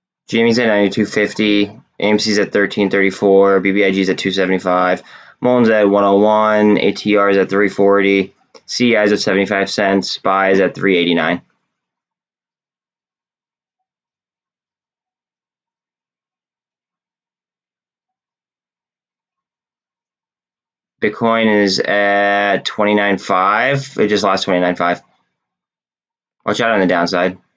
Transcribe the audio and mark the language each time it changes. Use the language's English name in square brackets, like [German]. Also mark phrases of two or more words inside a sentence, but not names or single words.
[English] GME's at 92.50. AMC's at 13.34. BBIG's at 2.75. MULN's at 101. ATR's at 3.40. CEI's at 75 cents. SPY's at 3.89. Bitcoin is at 29.5. It just lost 29.5. Watch out on the downside.